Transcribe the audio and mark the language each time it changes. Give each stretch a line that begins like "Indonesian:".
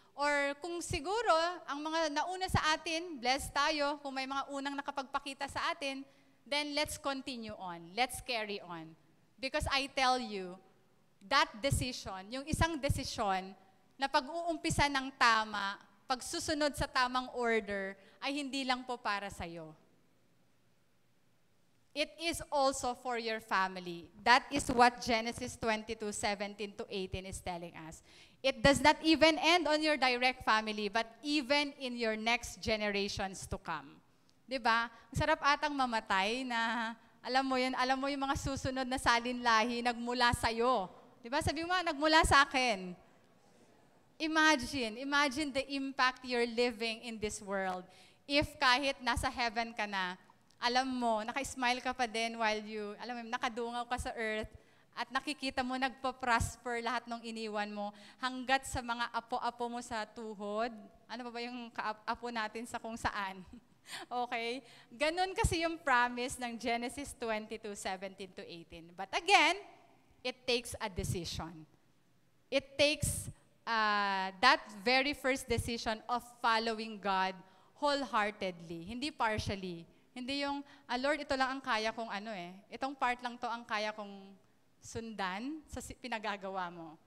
Filipino: Or kung siguro, ang mga nauna sa atin, blessed tayo, kung may mga unang nakapagpakita sa atin,
English: then let's continue on. Let's carry on. Because I tell you, that decision,
Filipino: yung isang desisyon, na pag-uumpisa ng tama, pagsusunod sa tamang order, ay hindi lang po para sa'yo.
English: It is also for your family. That is what Genesis 22:17 to 18 is telling us. It does not even end on your direct family, but even in your next generations to come.
Filipino: Diba? Ang sarap atang mamatay na, alam mo yung mga susunod na salinlahi, nagmula sa'yo. Diba? Sabi mo, nagmula sa akin.
English: Imagine the impact you're living in this world.
Filipino: If kahit nasa heaven ka na, alam mo, naka-smile ka pa din while nakadungaw ka sa earth at nakikita mo nagpa-prosper lahat ng iniwan mo hanggat sa mga apo-apo mo sa tuhod. Ano ba yung apo natin sa kung saan? Okay? Ganun kasi yung promise ng Genesis 22:17 to 18.
English: But again, it takes a decision. It takes that very first decision of following God wholeheartedly, hindi partially.
Filipino: Hindi yung, Lord, ito lang ang kaya kong itong part lang to ang kaya kong sundan sa pinagagawa mo.